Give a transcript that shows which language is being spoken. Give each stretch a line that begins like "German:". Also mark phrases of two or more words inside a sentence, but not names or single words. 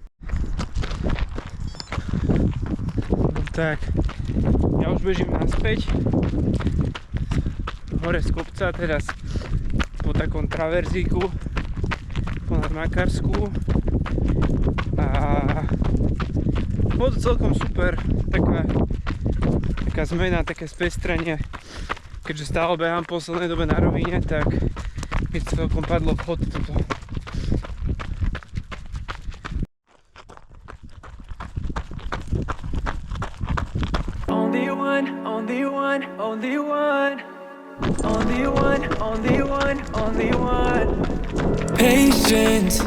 Slovak: Tak, ja už bežím naspäť, hore z kopca, teraz po takom traverzíku ponad Makarsku a bolo to celkom super, taká zmena, také spestrenie, keďže stále behám v poslednej dobe na rovine, tak mi celkom padlo vchod toto.
English: Only one, only one, only one. Only one, only one, only one. Patience.